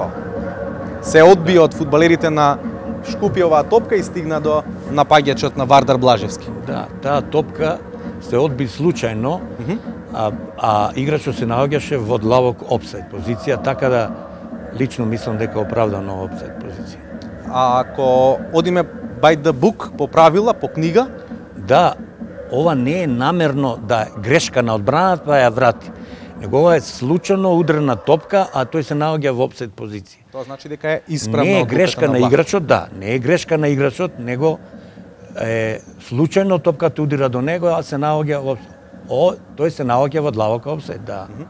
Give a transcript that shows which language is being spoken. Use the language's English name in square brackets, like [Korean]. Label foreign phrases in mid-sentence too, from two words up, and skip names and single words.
[Macedonian] Се одби од фудбалерите на Шкупи оваа топка и стигна до напаѓачот на Вардар Блажевски. Да, таа топка се одби случајно, а играчот се наоѓаше во длабок офсайд позиција, така да лично мислам дека оправдано офсайд позиција. А ако одиме [English] by the book, [Macedonian] по правила, по книга? Да, ова не е намерно да грешка на одбраната па ја врати. Него ова е случајно удрена топка, а тој се наоѓа во офсайд позиција. Тоа значи дека е исправна не е одлуката грешка на Влахо. играчот, да, не е грешка на играчот, него е случајно топката удира до него, а се наоѓа во тој се наоѓа во длабок офсайд, да.